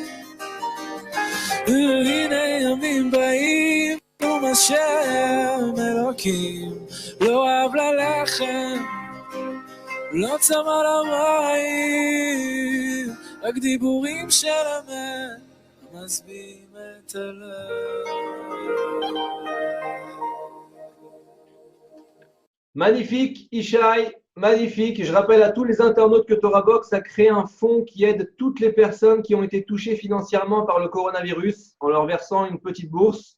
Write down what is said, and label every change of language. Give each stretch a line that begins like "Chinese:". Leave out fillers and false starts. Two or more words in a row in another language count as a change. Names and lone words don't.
Hebrew: הנה ימים באים, נאום השם אלוקים, לא רב ללחם, לא צמא למים, רק דיבורים של אמת, המשביעים את הלב.
French: Magnifique, Ishaï, magnifique. Je rappelle à tous les internautes que TorahBox a créé un fonds qui aide toutes les personnes qui ont été touchées financièrement par le coronavirus en leur versant une petite bourse.